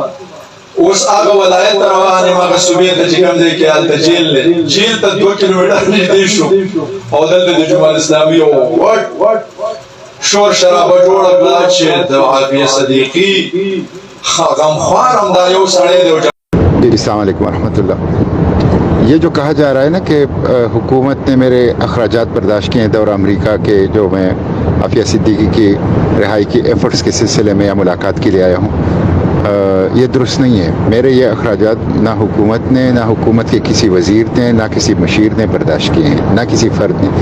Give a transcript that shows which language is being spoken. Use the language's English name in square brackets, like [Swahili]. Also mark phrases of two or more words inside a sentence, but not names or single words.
[Pashto] اوس هغه ولایت ته روان یم هغه صوبې ته چې کوم ځای کې هلته جیل دی. جیل ته 2 کیلومیټر نږدې شو او دلته د جماعت اسلامي یو شور شرابه جوړه کړه چې د عطیه صدیقي غمخوار همدا یو سړی دی. [Arabic] السلام علیکم ورحمۃ اللہ. [Urdu] یہ جو کہا جا رہا ہے نا کہ حکومت نے میرے اخراجات برداشت کیے ہیں دورہ امریکہ کے جو میں عطیہ صدیقی کی رہائی کی ایفرٹس کے سلسلے میں یا ملاقات کے لیے آیا ہوں، یہ درست نہیں ہے. میرے یہ اخراجات نہ حکومت نے نہ حکومت کے کسی وزیر نے نہ کسی مشیر نے برداشت کیے ہیں نہ کسی فرد نے.